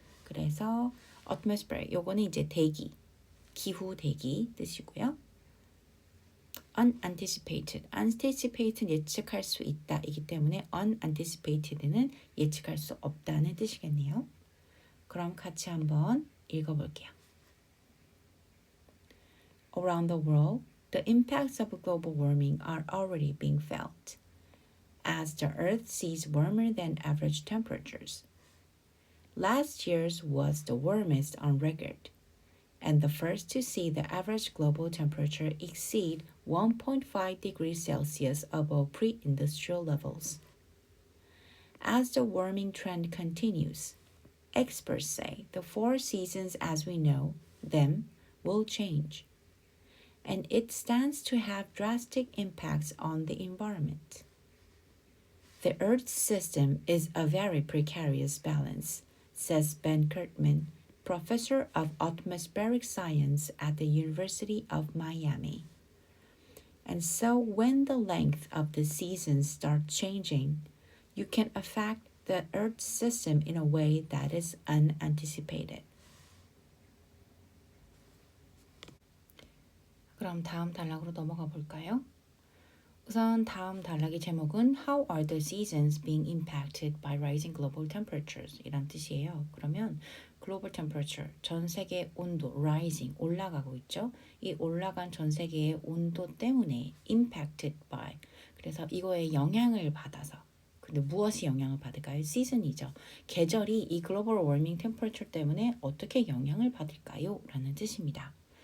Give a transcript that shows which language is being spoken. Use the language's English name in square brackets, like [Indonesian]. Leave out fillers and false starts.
[Korean] 그래서 atmosphere 요거는 이제 대기, 기후 대기 뜻이고요. unanticipated는 예측할 수 있다 이기 때문에 unanticipated는 예측할 수 없다는 뜻이겠네요. 그럼 같이 한번 읽어볼게요. [English] Around the world, the impacts of global warming are already being felt, as the Earth sees warmer than average temperatures. Last year's was the warmest on record, and the first to see the average global temperature exceed 1.5 degrees Celsius above pre-industrial levels. As the warming trend continues, experts say the four seasons as we know them will change, and it stands to have drastic impacts on the environment. The Earth's system is a very precarious balance, says Ben Kirkman, professor of atmospheric science at the University of Miami. And so when the length of the seasons start changing, you can affect the Earth's system in a way that is unanticipated. [Korean] 그럼 다음 단락으로 넘어가 볼까요? 우선 다음 단락의 제목은 [English] How are the seasons being impacted by rising global temperatures? [Korean] 이란 뜻이에요. 그러면 global temperature, 전 세계 온도, rising, 올라가고 있죠. 이 올라간 전 세계의 온도 때문에 impacted by, 그래서 이거에 영향을 받아서, 근데 무엇이 영향을 받을까요? 시즌이죠. 계절이 이 글로벌 워밍 템퍼레처 때문에 어떻게 영향을 받을까요? 라는 뜻입니다.